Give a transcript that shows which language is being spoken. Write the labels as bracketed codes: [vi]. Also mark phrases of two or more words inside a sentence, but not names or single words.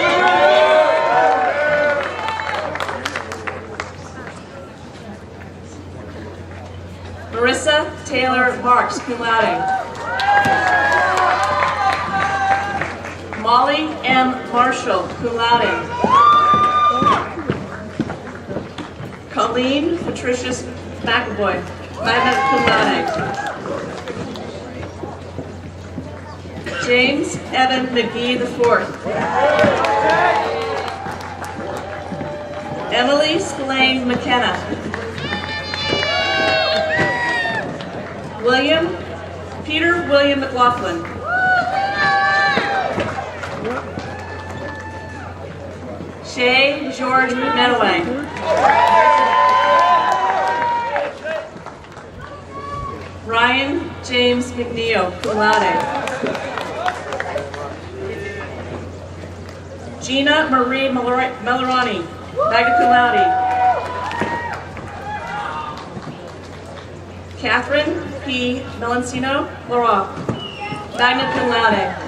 [en] Marissa Taylor Marks, [la] cum laude. [en] Molly M. [la] Marshall, cum laude. [en] Colleen Patricius McAvoy, [la] magna cum laude. [en] James Evan McGee IV. Emily Spillane McKenna. Peter William McLaughlin. Shay George Medaway. Ryan James McNeil, [la] cum laude. [en] Gina Marie Melarani, [la] magna cum laude. [en] Catherine P. Melancino Leroy, [la] magna cum laude.